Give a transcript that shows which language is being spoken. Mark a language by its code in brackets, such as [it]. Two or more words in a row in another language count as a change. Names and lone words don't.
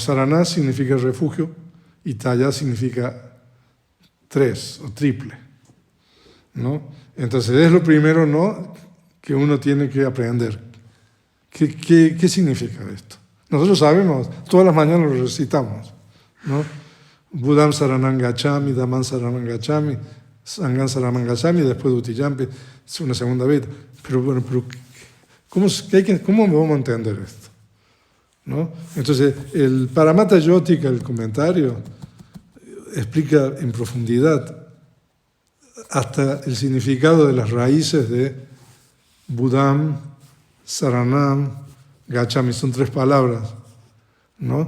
[es] Sarana significa refugio y Taya significa 3 o triple, ¿no? Entonces es lo primero, ¿no?, que uno tiene que aprender. ¿Qué significa esto? Nosotros sabemos, todas las mañanas lo recitamos, ¿no? [pi] Buddham Saranam Gacchami, Dhammam Saranam Gacchami, Sangham Saranam Gacchami, [es] después Dutiyampi, es una segunda vez. Pero bueno, ¿cómo vamos a entender esto? ¿No? Entonces, el Paramattha Yotika, el comentario, explica en profundidad hasta el significado de las raíces de Buddham, Saranam, Gacchami, son 3 palabras, ¿no?